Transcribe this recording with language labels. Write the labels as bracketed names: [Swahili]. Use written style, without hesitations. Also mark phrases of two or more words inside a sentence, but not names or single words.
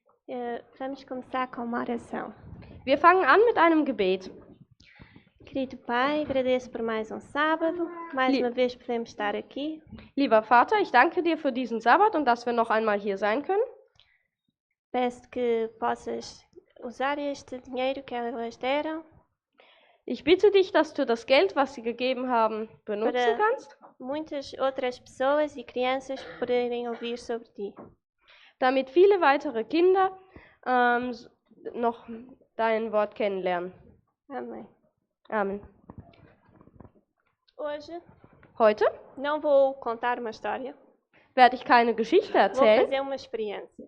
[Portuguese] Vamos começar com uma oração. [German] Wir fangen an mit einem Gebet. [Portuguese] Querido Pai, agradeço por mais um sábado. Mais uma vez podemos estar aqui. [German] Lieber Vater, ich danke dir für diesen Sabbat und dass wir noch einmal hier sein können. [Portuguese] Peço que possas usar este dinheiro que elas deram [German] Ich bitte dich, dass du das Geld, was sie gegeben haben, benutzen kannst, [Portuguese] muitas outras pessoas e crianças poderem ouvir sobre ti. [German] damit viele weitere Kinder noch dein Wort kennenlernen. [Portuguese] Amém. [German] Amen. Heute Heute [Portuguese] não vou contar uma história, [German] werde ich keine Geschichte [Portuguese] vou [German] erzählen. [Portuguese] fazer uma experiência.